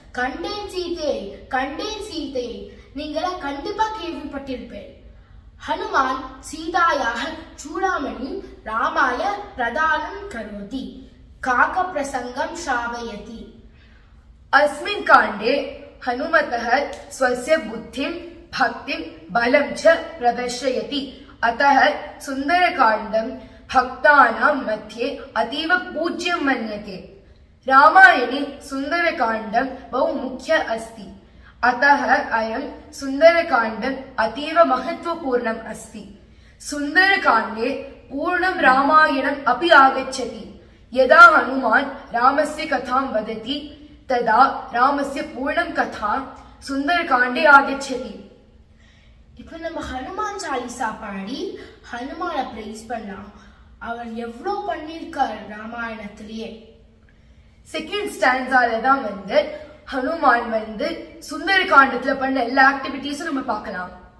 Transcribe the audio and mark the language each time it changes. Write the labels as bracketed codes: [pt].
[ta] கண்டேன் சீதை நீங்களாம் கண்டிப்பா கேள்விப்பட்டிருப்பேன். [sa] हनुमान् सीतायाः चूडामणि रामाय प्रदानं करोति। काकप्रसङ्गं श्रावयति। अस्मिन् काण्डे हनुमतः स्वस्य बुद्धिं, भक्तिं, बलं च प्रदर्शयति। अतः सुन्दरकाण्डं भक्तानां मध्ये अतीव पूज्यं मन्यते। रामायणे सुन्दरकाण्डं बहु मुख्य अस्ति। अतः अयं सुन्दरकाण्डम् अतीव महत्वपूर्णम् अस्ति। सुन्दरकाण्डे पूर्णं रामायणम् अपि आगच्छति। यदा हनुमान् रामस्य कथां वदति तदा रामस्य पूर्णं कथा सुन्दरकाण्डे आगच्छति। [ta] இப்போ நம்ம ஹனுமான் சாலிசா பாடி ஹனுமான பிரைஸ் பண்ணலாம். அவர் எவ்வளோ பண்ணியிருக்கார் ராமாயணத்திலேயே. [en] second ஸ்டான்ஸால [ta] தான் ஹனுமான் சுந்தரகாண்டத்துல பண்ண எல்லா ஆக்டிவிட்டீஸும் நம்ம பார்க்கலாம்.